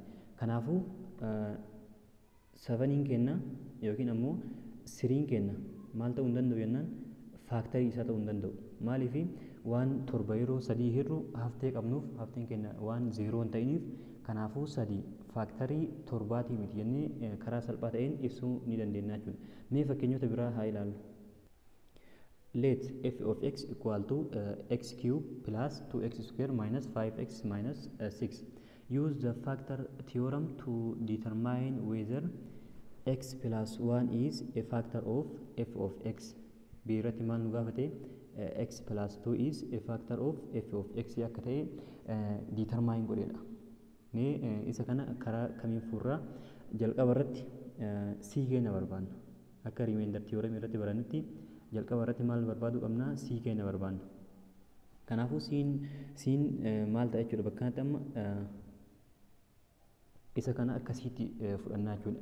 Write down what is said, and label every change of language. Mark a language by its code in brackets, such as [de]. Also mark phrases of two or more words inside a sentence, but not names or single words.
[om] Kanaafuu 7 kenna yookiin ammoo 3 kenna maal ta'uu hin danda'u jennaan faaktarii isaa ta'uu hin danda'u. Maaliif waan torba yeroo 3 hirru haftee qabnuuf hafteen kenna waan 0 hin ta'iniif kanaafuu 3 faaktarii torbaatii miti jennee karaa salphaa ta'een ibsuu ni dandeenya jechuudha. Mee fakkeenyota biraa haa ilaallu. [en] Let f of x equal to x cube plus 2x square minus 5x minus 6. Use the factor theorem to determine whether x plus 1 is a factor of f of x. [om] Biirratti maal nu gaafate [en] x plus 2 is a factor of f of x [om] akka ta'e determine godheedha. Mee isa kana karaa kamiin furraa jalqaba irratti c keenya barbaanna. Akka [en] remainder theorem [om] irratti barannutti jalqaba irratti maal barbaaduu qabna c keenya barbaanna. Kanaafuu siin maal ta'a jechuudha bakka kanatti amma isa kana akkasitti fudhannaa jechuudha.